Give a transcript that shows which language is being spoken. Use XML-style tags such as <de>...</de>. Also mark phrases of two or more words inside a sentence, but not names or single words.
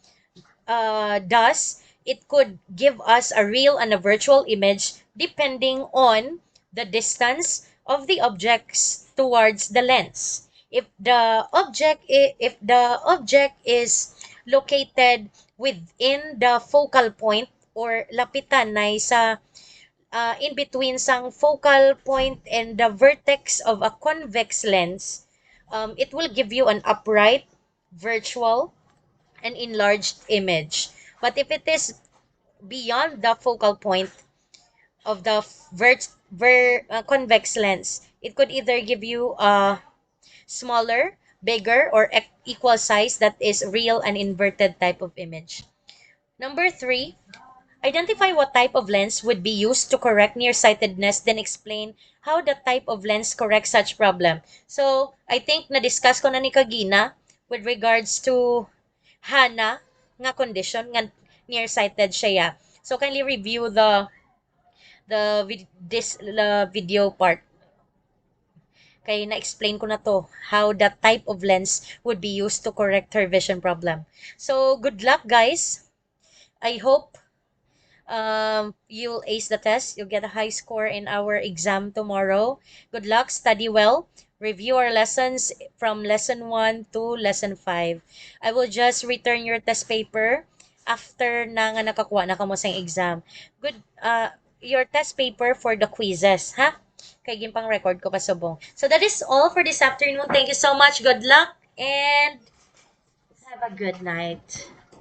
<en>Thus, it could give us a real and a virtual image depending on the distance of the objects towards the lens. If the object is located within the focal point or</en> <hil>lapitan na sa</hil> <en>in between</en> <hil>sang</hil> <en>focal point and the vertex of a convex lens, it will give you an upright, virtual, and enlarged image. But if it is beyond the focal point of the convex lens, it could either give you a smaller, bigger, or equal size that is real and inverted type of image. Number 3, identify what type of lens would be used to correct nearsightedness, then explain how the type of lens corrects such problem.</en> <hil>So,</hil> <en>I think</en> <hil>na-discuss ko na ni Kagina</hil> <en>with regards to</en> <hil>Hana nga condition nga nearsighted siya.</hil> <en>So, kindly review the video part.</en> <hil>Kaya na-explain ko na to,</hil> <en>how that type of lens would be used to correct her vision problem. So, good luck, guys. I hope you'll ace the test. You'll get a high score in our exam tomorrow. Good luck. Study well. Review our lessons from lesson 1 to lesson 5. I will just return your test paper after</en> <hil>na nga nakakuha na kamo sa exam.</hil> <en>Good, your test paper for the quizzes, ha?</en> <hil>Kay gimpang record ko pa subong.</hil> <en>So that is all for this afternoon. Thank you so much. Good luck and have a good night.</en>